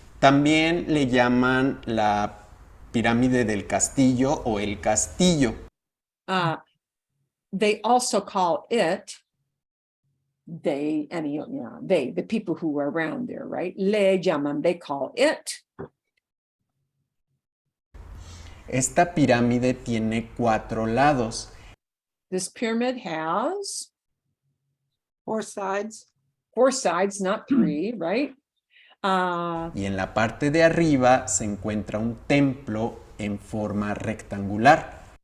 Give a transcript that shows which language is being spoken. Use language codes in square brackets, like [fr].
[es] También le llaman la pirámide del castillo o el castillo. [en] They also call it, the people who were around there, right? [es] Le llaman, [en] they call it. [es] Esta pirámide tiene 4 lados. [en] This pyramid has 4 sides. 4 sides, not 3, right? [es] Y en la parte de arriba se encuentra un templo en forma rectangular.